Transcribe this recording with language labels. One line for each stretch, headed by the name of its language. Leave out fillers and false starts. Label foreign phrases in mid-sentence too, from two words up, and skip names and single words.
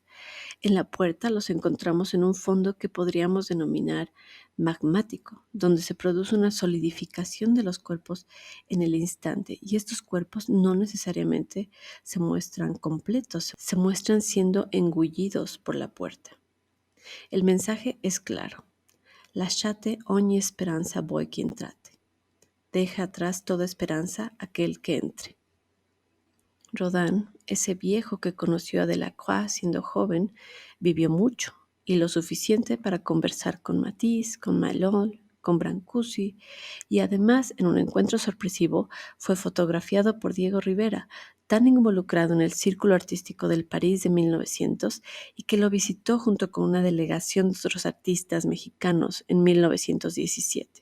Spanish: En la puerta los encontramos en un fondo que podríamos denominar magmático, donde se produce una solidificación de los cuerpos en el instante, y estos cuerpos no necesariamente se muestran completos, se muestran siendo engullidos por la puerta. El mensaje es claro:
Italian: lasciate ogni speranza voi che entrate.
Spanish: Deja atrás toda esperanza aquel que entre. Rodin, ese viejo que conoció a Delacroix siendo joven, vivió mucho y lo suficiente para conversar con Matisse, con Malol, con Brancusi, y además, en un encuentro sorpresivo, fue fotografiado por Diego Rivera, tan involucrado en el círculo artístico del París de 1900 y que lo visitó junto con una delegación de otros artistas mexicanos en 1917.